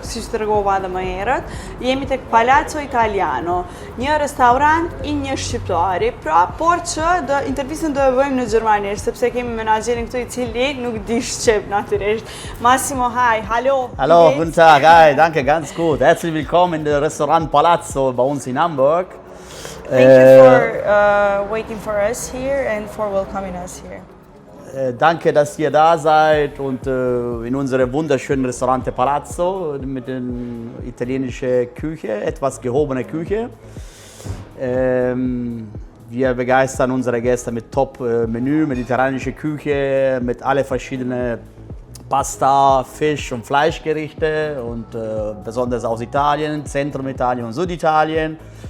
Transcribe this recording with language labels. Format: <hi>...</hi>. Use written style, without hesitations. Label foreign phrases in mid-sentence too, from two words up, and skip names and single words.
<sq>si që tregova edhe më herët, jemi tek Palazzo Italiano, një restorant I një shqiptari, pra, por që intervistën do e bëjmë në gjermanisht, sepse kemi menaxherin këtu I cili nuk di shqip natyrisht. Massimo,</sq> <de>hi, hallo. Hallo, guten Tag, hi, danke, ganz gut. Herzlich willkommen in der Restaurant Palazzo bei uns in Hamburg.</de> <en>Thank you for waiting for us here and for welcoming us here.</en> <de>Danke, dass ihr da seid und in unserem wunderschönen Restaurant Palazzo mit der italienischen Küche, etwas gehobene Küche. Wir begeistern unsere Gäste mit Top-Menü, mediterranische Küche, mit alle verschiedenen Pasta, Fisch- und Fleischgerichte und besonders aus Italien, Zentrum-Italien und Süditalien.</de>